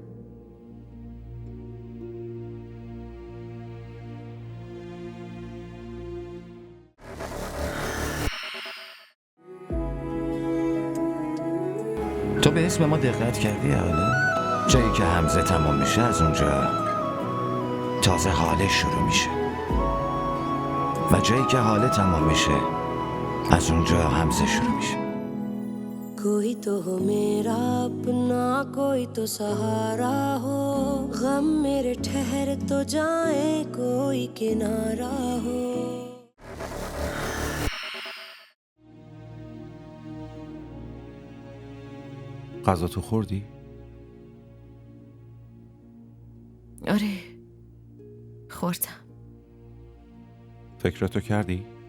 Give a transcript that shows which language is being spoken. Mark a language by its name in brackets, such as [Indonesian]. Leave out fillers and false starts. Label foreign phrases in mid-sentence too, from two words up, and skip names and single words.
[Persian] تو به اسم ما دقت کردی حالا؟ جایی که حمزه تمام میشه از اونجا تازه حاله شروع میشه و جایی که حاله تمام میشه از اونجا حمزه شروع میشه. [Hindi] कोई तो हो मेरा अपना कोई तो सहारा हो गम मेरे ठहर तो जाए कोई किनारा हो. [Persian] غذا تو خوردی؟ آره خوردم. فکرتو کردی؟